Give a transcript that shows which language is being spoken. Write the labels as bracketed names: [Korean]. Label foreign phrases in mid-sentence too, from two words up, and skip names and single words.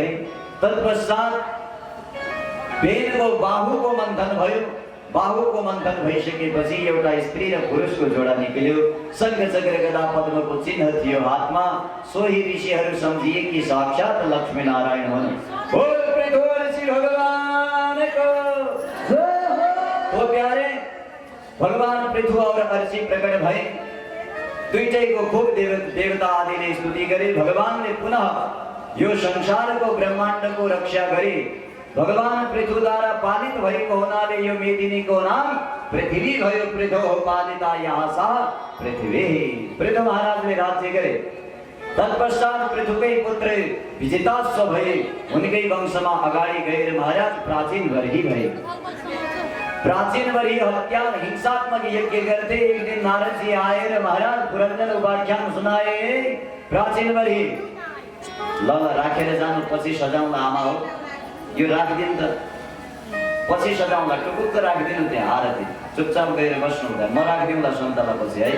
[Nepali] तत्पश्चात बेनको बाहुको मन्थन भयो। बाहुको मन्थन भइसकेपछि एउटा स्त्री र पुरुषको जोडा निक्ल्यो। शंख चक्र गदा पद्मको चिन्ह थियो हातमा। सोही ऋषिहरू सम्झिए कि साक्षात लक्ष्मी नारायण हुन्। बोल पृथु ऋषि भगवानको जय हो। प्यारे भगवान पृथु और अर्षि प्रकट भए। दुईटैको खूब देवता आदिले स्तुति गरे। भगवानले पुनः यो संसारको ब्रह्माण्डको रक्षा गरे। भगवान पृथुद्वारा पालित भएको हुनाले यो मेदिनीको नाम पृथ्वी भयो। [Sanskrit] पृथो पालिता यहाँ सा पृथ्वी। [Nepali] पृथु महाराजले राज्य गरे। तत्पश्चात पृथुकै पुत्र विजिताश्व भए। उनकै वंशमा अगाडि गएर महाराज प्राचीन वर्ही भए। प्राचीन वर्ही हत्या हिंसात्मक यज्ञ करते। एक दिन नारद जी आएर महाराज पुरंदर उपाख्यान सुनाए। प्राचीन वर्ही ल राखेर जानु, पछि सजाउँला आमा हो, यो राखिदिनु त, पछि सजाउँला, टुकुक्क राखिदिनु त्यहाँ आरती। चुपचाप गएर बस्नु हुँदा म राखिदिउँला सन्तला पछि है।